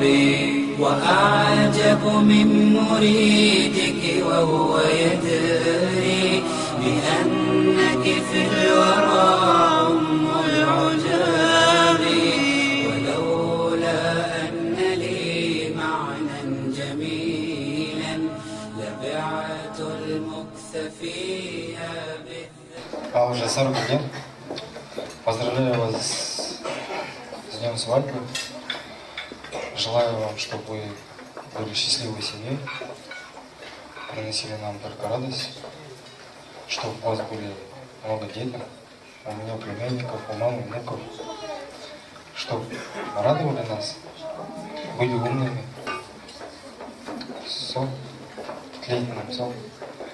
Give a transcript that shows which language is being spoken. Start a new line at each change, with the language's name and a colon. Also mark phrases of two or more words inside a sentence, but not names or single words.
Arabic: وأعجب من مريدك وهو يدري بأنك في الورى أم العجاب. ولولا أن لي معنى جميلا لبعت المكث فيها
Russian: А уже 40 лет. Поздравляю вас с днем свадьбы. Желаю вам, чтобы вы были счастливой семьей, приносили нам только радость, чтобы у вас были много детей, у меня племянников, у мамы, внуков, чтобы радовали нас, были умными, тлеет нам сон.